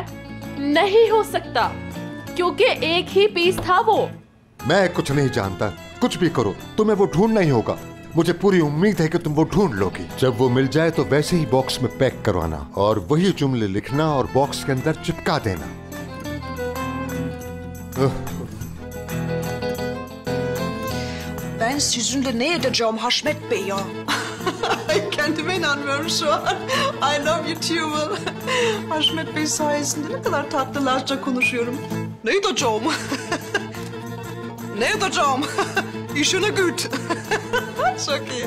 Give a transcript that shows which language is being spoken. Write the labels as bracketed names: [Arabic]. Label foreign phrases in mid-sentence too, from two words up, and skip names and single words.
[Urdu] نہیں ہو سکتا، کیونکہ ایک ہی پیس تھا وہ. میں کچھ نہیں جانتا، کچھ بھی کرو، تمہیں وہ ڈھونڈنا ہی ہوگا. مجھے پوری امید ہے کہ تم وہ ڈھونڈ لوگی۔ جب وہ مل جائے تو ویسے ہی باکس میں پیک کروانا اور وہی جملے لکھنا اور باکس کے اندر چپکا دینا. [Turkish] Ben sizinle ne edeceğim Haşmet Bey ya? Kendime inanmıyorum şu an. [English] I love you too. [Turkish] Haşmet Bey sayesinde ne kadar tatlılarca konuşuyorum. Ne edeceğim? Ne edeceğim? İşine güç. Çok iyi.